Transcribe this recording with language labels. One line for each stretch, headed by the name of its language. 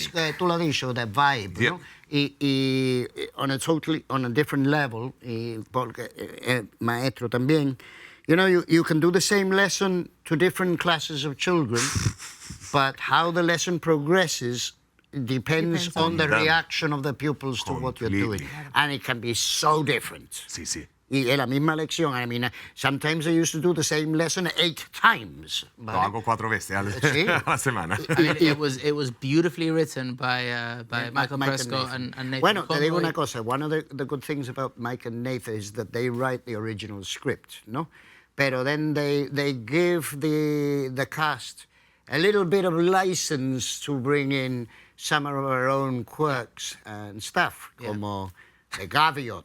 Spanish: Tú lo has dicho,
English: that vibe, no? Y on a different level,
Spanish: porque maestro también,
English: you know, you can do the same lesson to different classes of children, but how the lesson progresses depends on the reaction of the pupils to what you're doing. And it can be so different.
Spanish: Sí, sí. Y es la misma lección.
English: I mean, sometimes I used to do the same lesson 8 times.
Spanish: Lo hago 4 veces a la semana.
English: I mean, it was beautifully written by Michael Prescott and Nathan
Spanish: Bueno,
English: Conroy.
Spanish: te digo una cosa.
English: One of the good things about Mike and Nathan is that they write the original script, no? Pero then they give the cast a little bit of license to bring in some of our own quirks and stuff, como the gaviot.